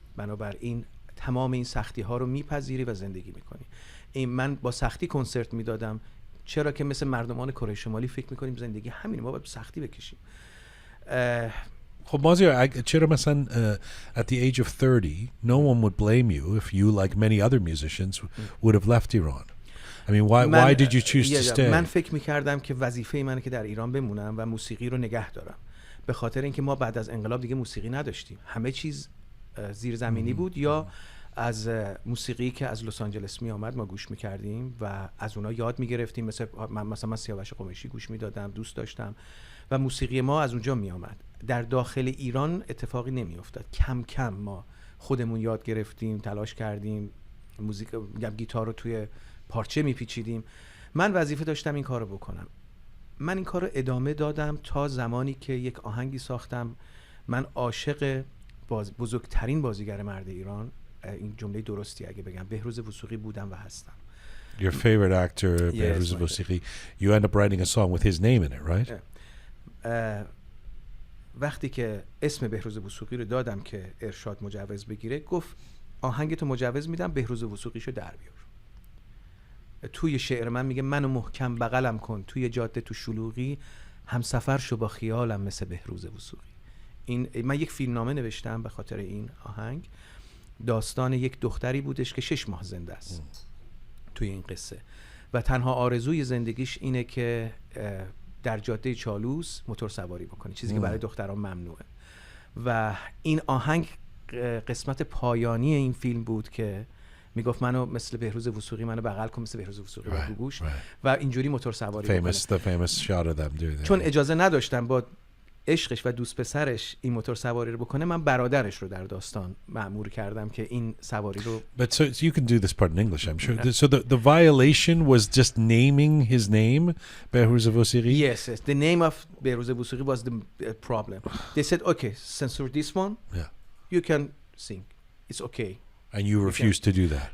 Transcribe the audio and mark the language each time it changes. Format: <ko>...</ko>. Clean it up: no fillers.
<fa>بنابراین تمام این سختی ها رو میپذیری و زندگی میکنی. من با سختی کنسرت میدادم. چرا که مثل مردمان کره شمالی فکر میکنیم زندگی همینه، ما باید سختی بکشیم. خب مازیار چرا مثلا</fa> <en>at the age of 30 no one would blame you if you like many other musicians would have left Iran. I mean why did you choose to stay?</en> <fa>من فکر می‌کردم که وظیفه منه که در ایران بمونم و موسیقی رو نگه دارم. به خاطر اینکه ما بعد از انقلاب دیگه موسیقی نداشتیم. همه چیز زیرزمینی بود یا از موسیقی که از لس آنجلس می آمد ما گوش می‌کردیم و از اونها یاد می‌گرفتیم. مثلا من سیاوش قمیشی گوش می‌دادم، دوست داشتم و موسیقی ما از اونجا می آمد. در داخل ایران اتفاقی نمی افتاد. کم کم ما خودمون یاد گرفتیم، تلاش کردیم، گیتار رو توی پارچه میپیچیدیم. من وظیفه داشتم این کارو بکنم. من این کارو ادامه دادم تا زمانی که یک آهنگی ساختم. من عاشق بزرگترین بازیگر مرد ایران، این جمله درستی اگه بگم، بهروز وثوقی بودم و هستم.</fa> <en>Your favorite actor, Behruz Vosughi. You end up writing a song with his name in it, right?</en> <fa>وقتی که اسم بهروز وثوقی رو دادم که ارشاد مجوز بگیره، گفت آهنگتو مجوز میدم، بهروز وثوقیشو در بیار. توی شعر من میگه منو محکم بغلم کن، توی جاده تو شلوغی همسفر شو با خیالم مثل بهروز وثوقی. من یک فیلمنامه نوشتم به خاطر این آهنگ. داستان یک دختری بودش که 6 ماه زنده است توی این قصه و تنها آرزوی زندگیش اینه که در جاده چالوس موتور سواری بکنه، چیزی که برای دختران ممنوعه. و این آهنگ قسمت پایانی این فیلم بود که میگفت منو مثل بهروز وثوقی منو بغل کن، مثل بهروز وثوقی با گوش و اینجوری موتور سواری بکنه.</fa> <en>The famous shot of them doing that.</en> <fa>چون اجازه نداشتم با عشقش و دوست پسرش این موتور سواری رو بکنه، من برادرش رو در داستان مأمور کردم که این سواری رو.</fa> <en>But so you can do this part in English, I'm sure. So the violation was just naming his name, Behruz Vosughi? Yes, the name of Behruz Vosughi was the problem. They said, okay, censor this one. Yeah. You can sing. It's okay. And you refused to do that?</en>